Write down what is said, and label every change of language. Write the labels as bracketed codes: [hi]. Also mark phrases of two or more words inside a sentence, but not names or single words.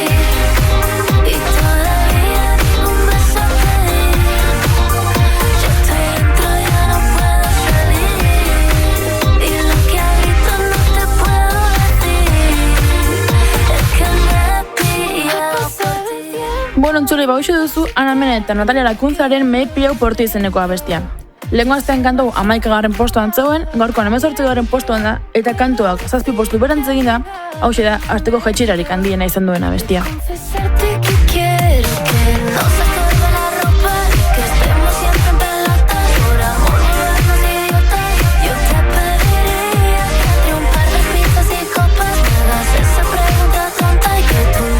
[es] Y todavía ningún beso te di. Yo estoy dentro, ya no puedo salir. Y lo que a gritos no te puedo decir es que me he pillado por ti. [eu] Bueno, entzule bauxu duzu Ana Mena eta Natalia Lakuntzaren Me he pillado por ti izeneko abestia. Lehengo azten kantu 11. postuan zegoen, gaurkoan 18. postuan da, eta kantuak 7 postu berantz egin da, hauxe da, asteko jaitsirarik handiena izan duen abestia. [es] Confesarte que quiero que nos acabe la ropa y que estemos siempre en pelotas. Por amor no vernos idiotas. Yo te pediría que entre un par de pizzas y copas me hagas esa pregunta tonta y que